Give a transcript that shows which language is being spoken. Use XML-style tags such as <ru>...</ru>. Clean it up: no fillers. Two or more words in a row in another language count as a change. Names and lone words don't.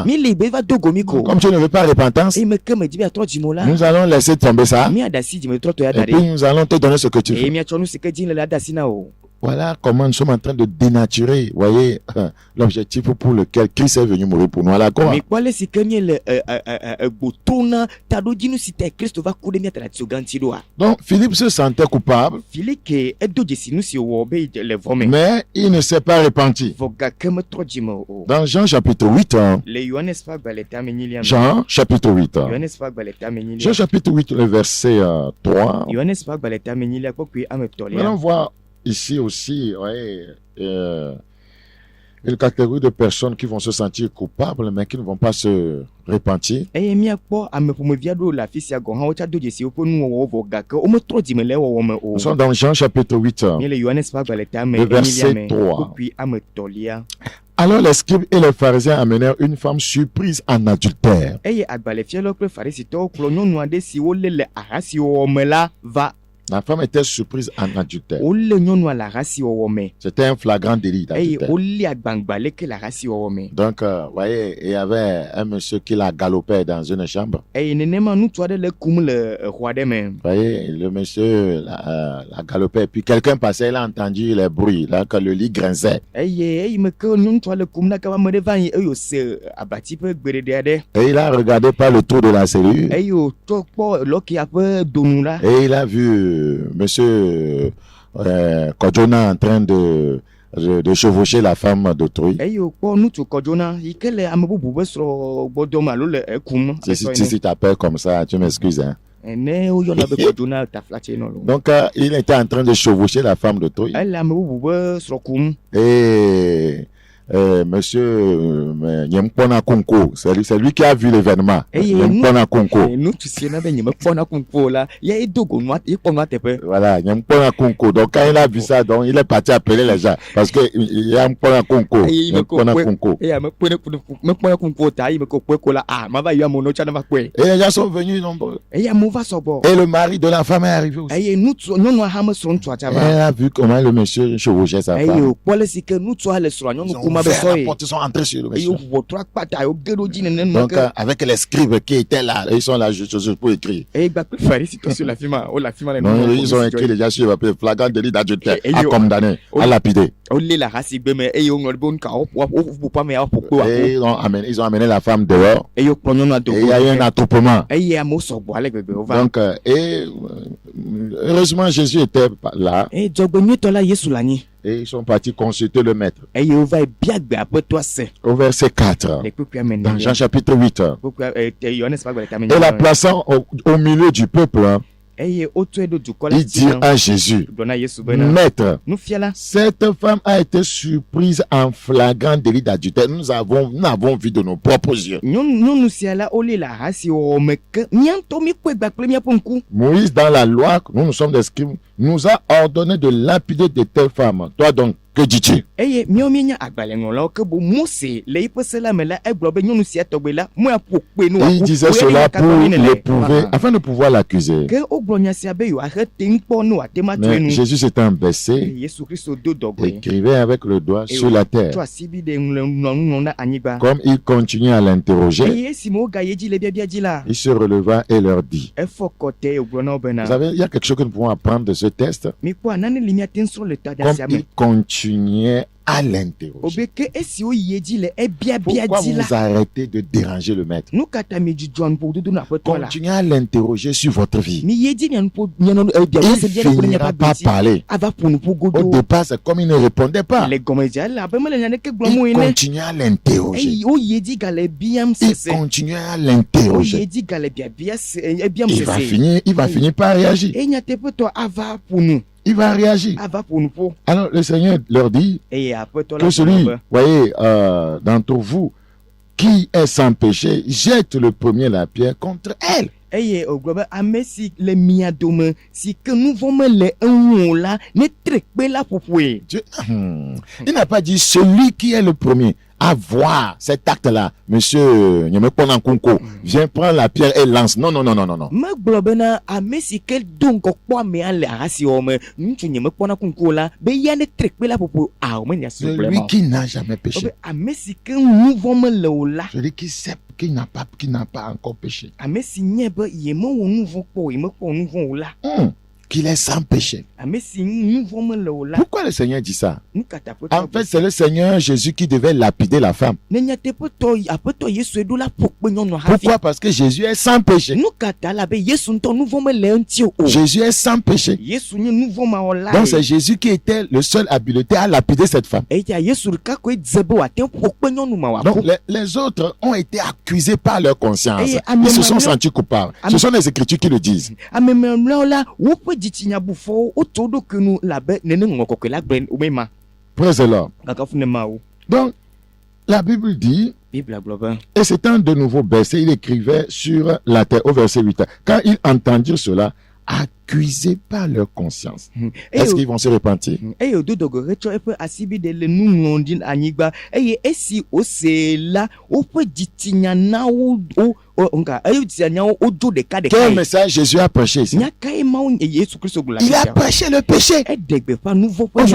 <ee>mi li be va do gomi ko</ee> <fr>Comme tu ne veux pas repentance,</fr> <ee>eye me ke me dzi be atrɔ dzimo la</ee> <fr>nous allons laisser tomber ça.</fr> <ee>miaɖe asi dzimetrɔtɔ ya</ee> <fr>Et</fr> <ee>da</ee> <fr>puis</fr> <ee>ɖi</ee> <fr>nous allons te donner ce que tu</fr> <ee>eye</ee> <fr>veux.</fr> <ee>miatsɔ nu si ke dzi le la de asi na o</ee> <fr>Voilà comment nous sommes en train de dénaturer, voyez, l'objectif pour lequel Christ est venu mourir pour nous à la croix.</fr> <ee>mikpɔ le si ke miele egboto na taɖodzinu si ta kristo va ku ɖe miata ɖe atizɔgã ŋuti ɖoa</ee> <fr>Donc Philippe se sentait coupable,</fr> <ee>filike edo dzesi nu si wòwɔ be le vɔ me</ee> <fr>mais il ne s'est pas repenti.</fr> <ee>vɔ gake metrɔ dzime o</ee> <fr>Dans Jean chapitre 8,</fr> <ee>le yohanes ƒe agbalẽ tame nyilia me</ee> <fr>Jean chapitre 8,</fr> <ee>yohanes ƒe agbalẽ tame</ee> <fr>Jean</fr> <ee>nyilia</ee> <fr>chapitre 8, le verset 3.</fr> <ee>yohanes ƒe agbalẽ tame nyilia kpɔkpɔe ame</ee> <fr>Nous allons</fr> <ee>tɔlia</ee> <fr>voir ici aussi, voyez, une catégorie de personnes qui vont se sentir coupables, mais qui ne vont pas se repentir.</fr> <ee>eye miakpɔ ame ƒomevi aɖewo le afi sia gɔ̃ hã wotsa do dzesi woƒe nuwɔwɔ vɔ gake wometrɔ dzime le wɔwɔ me o</ee> <fr>Nous sommes dans Jean chapitre 8.</fr> <ee>míele yohanes ƒe agbalẽ tame</ee> <fr>Le verset</fr> <ee>enyilia me</ee> <fr>3.</fr> <ee>kpɔkpɔe ame tɔlia</ee> <fr>Alors les scribes et les pharisiens amenèrent une femme surprise en adultère.</fr> <ee>eye agbalẽfialawo kple farisitɔwo kplɔ nyɔnu aɖe si wolé le ahasiwɔwɔ me la va</ee> <fr>La femme était surprise en adultère.</fr> <ee>wolé nyɔnua le ahasiwɔwɔ me</ee> <fr>C'était un flagrant délit</fr> <ee>eye</ee> <fr>d'adultère.</fr> <ee>wolé agbangba leke le ahasiwɔwɔ me</ee> <fr>Donc, vous voyez, il y avait un monsieur qui la galopait dans une chambre.</fr> <ee>eye nenema ŋutsu aɖe le kum le exɔ aɖe me</ee> <fr>Vous voyez, le monsieur la galopait. Et puis quelqu'un passait, il a entendu les bruits, là, que le lit grinçait.</fr> <ee>eye eyime ke ŋutsua le kum na ke ame ɖe va yi eye wòse abati ƒe gbeɖeɖe aɖe</ee> <fr>Et il a regardé par le trou de la serrure.</fr> <ee>eye wòtrɔ kpɔ lɔkia ƒe donu la</ee> <fr>Et il a vu monsieur Kodjona en train de chevaucher la femme d'autrui.</fr> <ee>eye wòkpɔ ŋutsu kɔdzona yi ke le ame bubu ƒe srɔ̃ gbɔdɔm alo le ekum</ee> <fr>Si t'appelles comme ça, tu m'excuses. Hein.</fr> <ee>ene woyɔna be kɔdzona taflatse nɔ lo</ee> <fr>Donc, il était en train de chevaucher la femme d'autrui.</fr> <ee>ele ame bubu ƒe srɔ̃ kum</ee> <fr>Et monsieur Nyemkpona Konko, c'est lui qui a vu l'événement. Et Nyemkpona Konko.</fr> <ee>ŋutsu si na be nyemekpɔna kunkpo la ya edo go nua ekpɔ nua teƒe</ee> <fr>Voilà, Nyemkpona Konko. Donc, quand il a vu ça, donc, il est parti appeler les gens. Parce que il y a Nyemkpona Konko.</fr> <ee>eye Nyemkpona Konko. eya mekpɔna kunkpo ta eyi me ko kpɔe ko la mava yi amewo tsɔ ne va kpɔe</ee> <fr>Et les gens sont venus nombreux.</fr> <ee>eye amewo va sɔgbɔ</ee> <fr>Et le mari de la femme est arrivé aussi.</fr> <ee>eye nyɔnua hã mesrɔ̃ ŋutsua tsa va</ee> <fr>Elle a vu comment le monsieur chevauchait sa</fr> <ee>eye</ee> <fr>femme.</fr> <ee>wòkpɔ le si ke ŋutsua le srɔ̃a</ee> <fr>Ils</fr> <ee>nyɔnu</ee> <fr>ont</fr> <ee>kuma be</ee> <fr>ouvert la</fr> <ee>sɔ ye</ee> <fr>porte, ils sont entrés sur le</fr> <ee>eye</ee> <fr>monsieur.</fr> <ee>wòtrɔ akpata woge ɖo dzi nene nu</ee> <fr>Donc,</fr> <ee>ke</ee> <fr>avec les scribes qui étaient là, ils sont là juste pour écrire.</fr> <ee>eye gba kple farisitɔ siwo le afi ma wole afi ma le</ee> <fr>Non,</fr> <ee>nu</ee> <fr>ils ont écrit déjà sur le papier, flagrant délit d'adultère, Et à yo- condamner, à lapider.</fr> <ee>wolé le ahasigbe me eye woŋlɔ ɖe be nuka woƒoƒo ame ya woƒo kpe</ee> <fr>Et</fr> <ee>wòaƒo</ee> <fr>ils ont amené la femme dehors.</fr> <ee>eye wokplɔ nyɔnua do</ee> <fr>Et il y a eu un attroupement.</fr> <ee>eye amewo sɔgbɔ ale gbegbe wova</ee> <fr>Donc, heureusement, Jésus était là.</fr> <ee>eye dzɔgbenyuitɔ la yesu le anyi</ee> <fr>Et ils sont partis consulter le maître.</fr> <ee>eye wova bia gbe aƒetɔa se</ee> <fr>Au verset 4,</fr> <ee>le kpekpea me</ee> <fr>dans Jean chapitre 8.</fr> <ee>yohanes ƒe agbalẽ tame</ee> <fr>Et la plaçant au milieu du peuple, hein,</fr> <ee>eye wotsɔe ɖo dukɔ la</ee> <fr>il dit à Jésus,</fr> <ee>gblɔ na yesu bena</ee> <fr>Maître,</fr> <ee>nufiala</ee> <fr>cette femme a été surprise en flagrant délit d'adultère. Nous avons vu de nos propres yeux.</fr> <ee>nyɔnu sia la wolé le ahasiwɔwɔ me ke míaŋutɔ míkpɔe gba kple míaƒe ŋku</ee> <fr>Moïse, dans la loi, nous sommes des scribes, nous a ordonné de lapider de telles femmes. Toi donc, Que dis-tu?</fr> <ee>eye miɔ mienya agbalẽŋlɔlawo ke bo Mose le yiƒe se la me la egblɔ be nyɔnu sia tɔgbe la mo aƒo kpe nu</ee> <fr>Et il disait cela pour l'éprouver, afin de pouvoir l'accuser.</fr> <ee>ke wogblɔ nya sia be yewoaxe teŋ kpɔ ne wòate ma toe</ee> <fr>Mais</fr> <ee>nu.</ee> <fr>Jésus s'étant baissé,</fr> <ee>Yesu Kristo do dɔgɔe</ee> <fr>écrivait avec le doigt sur la terre.</fr> <ee>tsɔ asibi ɖe ŋlɔ na anyigba.</ee> <fr>Comme il continuait à l'interroger,</fr> <ee>eye esime wogayi dzi le biabia dzi la</ee> <fr>il se releva et leur dit.</fr> <ee>efɔ kɔte eye wògblɔ na wo</ee> <fr>Vous</fr> <ee>bena</ee> <fr>savez, il y a quelque chose que nous pouvons apprendre de ce texte.</fr> <ee>mikpɔ nane li miate ŋu srɔ̃ le tɔɖa</ee> <fr>Comme</fr> <ee>sia</ee> <fr>il</fr> <ee>me</ee> <fr>continuait à l'interroger.</fr> <ee>obe ke esi woyie dzi le ebiabia</ee> <fr>Pourquoi</fr> <ee>dzi</ee> <fr>vous</fr> <ee>la</ee> <fr>vous arrêtez de déranger le maître?</fr> <ee>nu ka ta mi dzudzɔ nuƒododo na aƒetɔ la</ee> <fr>Continuez à l'interroger sur votre vie.</fr> <ee>mi yie dzi mianuƒo mianɔ</ee> <fr>Il</fr> <ee>biabia</ee> <fr>ne finira pas parler.</fr> <ee>ava ƒo nuƒo</ee> <fr>Au</fr> <ee>godo</ee> <fr>départ, c'est comme il ne répondait pas.</fr> <ee>le gɔmedzea la abe mele nyaneke gblɔm o</ee> <fr>Il</fr> <ee>ene</ee> <fr>continuait à l'interroger.</fr> <ee>eye woyie dzi gale biam</ee> <fr>Il</fr> <ee>sese</ee> <fr>continuait à</fr> <ee>woyie</ee> <fr>l'interroger.</fr> <ee>dzi gale biabia biam</ee> <fr>Il va</fr> <ee>sese</ee> <fr>finir par réagir.</fr> <ee>eye nyateƒetɔ ava ƒo nu</ee> <fr>Il va réagir.</fr> <ee>ava ƒo nuƒo</ee> <fr>Alors le Seigneur leur dit</fr> <ee>eye aƒetɔ la</ee> <fr>que</fr> <ee>gblɔ</ee> <fr>celui,</fr> <ee>be</ee> <fr>voyez, d'entre vous qui est sans péché, jette le premier la pierre contre elle.</fr> <ee>eye wògblɔ be ame si le mia dome si ke nu vɔ̃ mele eŋu o la netre kpe la ƒoƒoe.</ee> <fr>Dieu- Il n'a pas dit celui qui est le premier à voir cet acte-là. Monsieur Nyemekpona Nkunko, viens prendre la pierre et lance. Non, non, non, non, non, non.</fr> <ee>megblɔ bena ame si ke do ŋgɔ kpɔ amea le ahasiwɔ me ŋutsu nye mekpɔna kunko la be ya netre kpe la ƒoƒo o menya si gblɔ</ee> <fr>Celui</fr> <ee>ma</ee> <fr>qui n'a jamais</fr> <ee>o be</ee> <fr>péché.</fr> <ee>ame si ke nu vɔ̃ mele o la</ee> <fr>Celui qui sait qui n'a pas encore péché.</fr> <ee>ame si nye be yemewɔ nu vɔ̃ kpɔ o yemekpɔ nu vɔ̃ o la</ee> <fr>Qu'il est sans péché.</fr> <ee>ame si nu vɔ̃ mele o la</ee> <fr>Pourquoi le Seigneur dit ça?</fr> <ee>nu ka ta</ee> <fr>En fait, c'est le Seigneur Jésus qui devait lapider la femme.</fr> <ee>ne nyateƒetɔ aƒetɔ yesu eɖo la ƒo kpe nyɔnua hafi</ee> <fr>Pourquoi? Parce que Jésus est sans péché.</fr> <ee>nu ka ta la be yesu ŋutɔ nu vɔ̃ mele eŋuti o</ee> <fr>Jésus est sans péché.</fr> <ee>yesu nye nu vɔ̃ mawɔla</ee> <fr>Donc c'est Jésus qui était le seul habilité à lapider cette femme.</fr> <ee>eya yesu ɖeka koe dze be wòate ŋu ƒo kpe nyɔnu ma</ee> <fr>Donc</fr> <ee>wòaƒo</ee> <fr>les autres ont été accusés par leur conscience. Et Ils se sont Amen. sentis coupables. Ce sont les Écritures qui le disent.</fr> <ee>ame mamlɛawo la woƒe dzitsinyabuƒɔwo wotso wo ɖokui nu labe nene ŋlɔ kɔkɔe la gblɔe womema</ee> <en>Praise the Lord.</en> <ee>gakafu ne ma wo</ee> <fr>Donc la Bible dit,</fr> <ee>biblia gblɔ be</ee> <fr>et s'étant de nouveau baissé, il écrivait sur la terre au verset 8. Quand ils entendirent cela, accusés par leur conscience. Est-ce qu'ils vont se repentir?</fr> <ee>eye wòdo dɔgɔhe tsɔ eƒe asibi ɖe le nu ŋlɔm ɖi anyigba eye esi wose la woƒe dzitsinya na eye dzitsinyawo wodzo ɖeka</ee> <fr>Quel</fr> <ee>ɖeka</ee> <fr>message Jésus a prêché ici?</fr> <ee>nya kae mawo yesu kristo gblɔ</ee> <fr>Il a prêché le péché.</fr> <ee>eɖe gbeƒã nu vɔ ƒe nya</ee>